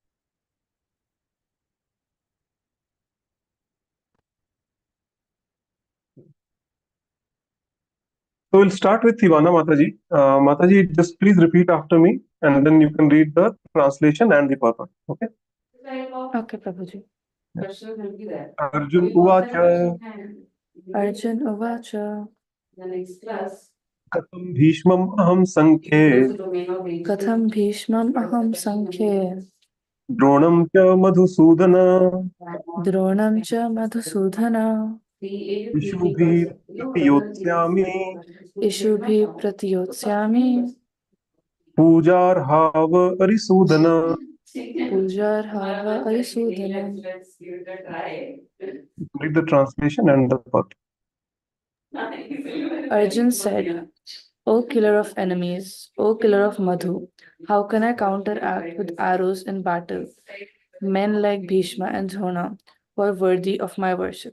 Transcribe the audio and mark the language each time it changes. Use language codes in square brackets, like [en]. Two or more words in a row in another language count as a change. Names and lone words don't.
[en] So we'll start with Ivana Mataji. Mataji, just please repeat after me, and then you can read the translation and the purport. Okay. Okay, Prabhuji. [sa] अर्जुन उवाच अर्जुन उवाच कथं भीष्मम् अहं सङ्ख्ये कथं भीष्मम् अहं सङ्ख्ये द्रोणं च मधुसूदन द्रोणं च मधुसूदन इषुभिः प्रतियोत्स्यामि इषुभिः प्रतियोत्स्यामि पूजार्हौ अरिसूदन. पूजार्हौ अरिसूदन. [en] Read the translation and the purport. Arjun said, O killer of enemies, O killer of Madhu, how can I counteract with arrows in battle men like Bhishma and Drona who are worthy of my worship?